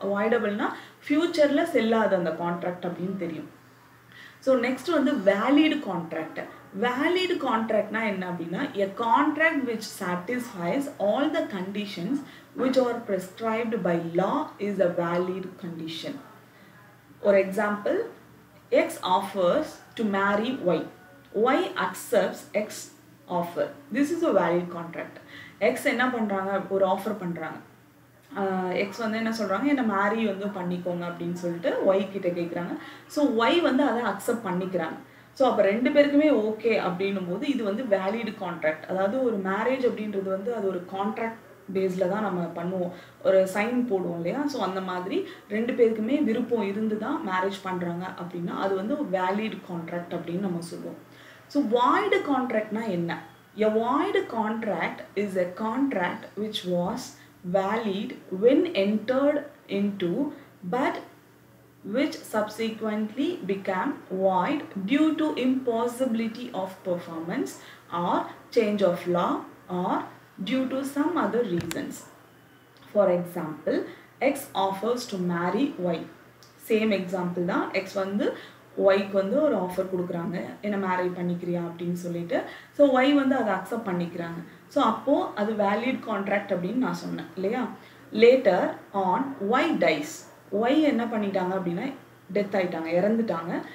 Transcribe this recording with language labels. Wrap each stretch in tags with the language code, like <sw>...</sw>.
<ta>வாய்டபிள்னா ஃப்யூச்சரில் செல்லாது அந்த கான்ட்ராக்ட் அப்படின்னு தெரியும்.</ta> <en>So next வந்து valid contract.</en> <ta>வேலிட் கான்ட்ராக்ட்னா என்ன அப்படின்னா</ta> <en>A contract which satisfies all the conditions which are prescribed by law is a valid condition. For example, X offers to marry Y. Y accepts X offer. This is a valid contract.</en> <ta>X என்ன பண்ணுறாங்க, ஒரு offer பண்ணுறாங்க. X வந்து என்ன சொல்கிறாங்க, என்னை மேரி வந்து பண்ணிக்கோங்க அப்படின்னு சொல்லிட்டு ஒய் கிட்ட கேட்குறாங்க. ஸோ ஒய் வந்து அதை அக்செப்ட் பண்ணிக்கிறாங்க. ஸோ அப்போ ரெண்டு பேருக்குமே ஓகே அப்படின்னும் போது இது வந்து வேலிட் கான்ட்ராக்ட். அதாவது ஒரு மேரேஜ் அப்படின்றது வந்து அது ஒரு கான்ட்ராக்ட் பேஸில் தான் நம்ம பண்ணுவோம், ஒரு சைன் போடுவோம் இல்லையா. ஸோ அந்த மாதிரி ரெண்டு பேருக்குமே விருப்பம் இருந்து தான் மேரேஜ் பண்ணுறாங்க அப்படின்னா அது வந்து ஒரு வேலிட் கான்ட்ராக்ட் அப்படின்னு நம்ம சொல்லுவோம். ஸோ வாய்டு கான்ட்ராக்ட்னா என்ன?</ta> <en>A void contract is a contract which was valid when entered into but which subsequently became void due to impossibility of performance or change of law or due to some other reasons. For example, X offers to marry Y. Same example தான்.</en> <ta>X வந்து Yக்கு வந்து ஒரு offer கொடுக்குறாங்க, என்ன மேரி பண்ணிக்கிறியா அப்படின்னு சொல்லிட்டு. So Y வந்து அதை அக்செப்ட் பண்ணிக்கிறாங்க. ஸோ அப்போது அது வேலிட் கான்ட்ராக்ட் அப்படின்னு நான் சொன்னேன் இல்லையா.</ta> <en>Later on Y dies.</en> <ta>Y என்ன பண்ணிட்டாங்க அப்படின்னா டெத் ஆயிட்டாங்க, இறந்துட்டாங்க.</ta>